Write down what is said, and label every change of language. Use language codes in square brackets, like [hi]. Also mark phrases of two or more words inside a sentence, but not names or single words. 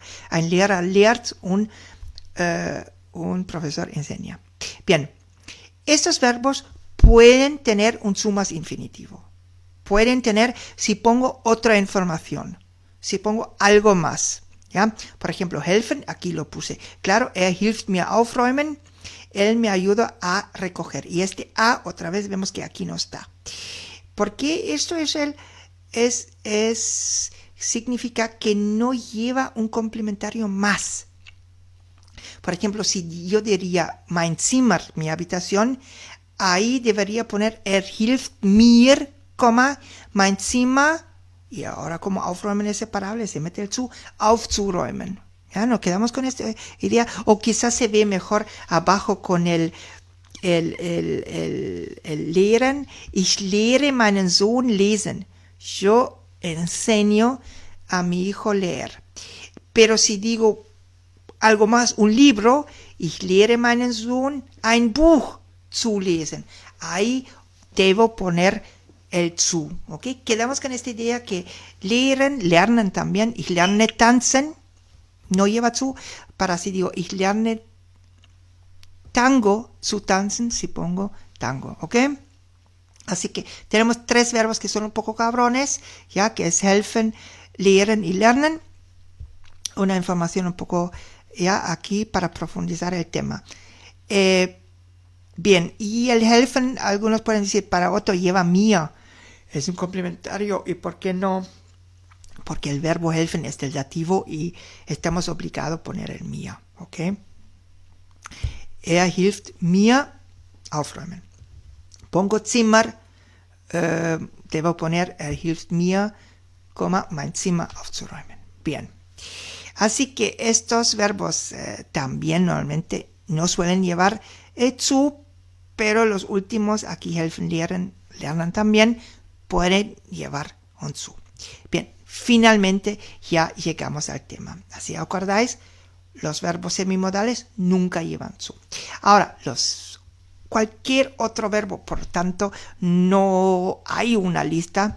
[de] Ein Lehrer lehrt, [es] un profesor enseña. Bien, estos verbos pueden tener un zu más infinitivo. Pueden tener, si pongo otra información, si pongo algo más. ¿Ya? Por ejemplo, helfen, aquí lo puse. Claro, [de] hilft mir aufräumen, [es] él me ayuda a recoger. Y este a, otra vez vemos que aquí no está. Porque esto significa que no lleva un complementario más. Por ejemplo, si yo diría [de] mein Zimmer, [es] mi habitación, ahí debería poner [de] hilft mir, mein Zimmer, [es] y ahora como aufräumen es separable, se mete el zu, aufzuräumen. Ya, nos quedamos con esta idea, o quizás se ve mejor abajo con el lehren. [de] Ich lehre meinen Sohn lesen. [es] Yo enseño a mi hijo a leer. Pero si digo algo más, un libro, [de] ich lehre meinen Sohn ein Buch zu lesen. [es] Ahí debo poner el zu, ¿ok? Quedamos con esta idea que lernen también, [de] ich lerne tanzen, [es] no lleva zu, para si digo, [de] ich lerne tango zu tanzen, [es] si pongo tango, ¿ok? Así que tenemos 3 verbos que son un poco cabrones, ya que es [de] helfen, lehren [es] y lernen. Una información un poco ya aquí para profundizar el tema. Bien, y el helfen, algunos pueden decir, para otro lleva mir. Es un complementario, ¿y por qué no? Porque el verbo helfen es del dativo y estamos obligados a poner el mir, ¿ok? [de] Hilft mir aufräumen. [es] Pongo Zimmer, debo poner, [de] hilft mir, mein Zimmer aufzuräumen. [es] Bien. Así que estos verbos también normalmente no suelen llevar zu, pero los últimos, aquí [de] helfen, lernen [es] también, pueden llevar un zu. Bien, finalmente ya llegamos al tema. Así acordáis, los verbos semimodales nunca llevan zu. Ahora, cualquier otro verbo, por tanto, no hay una lista.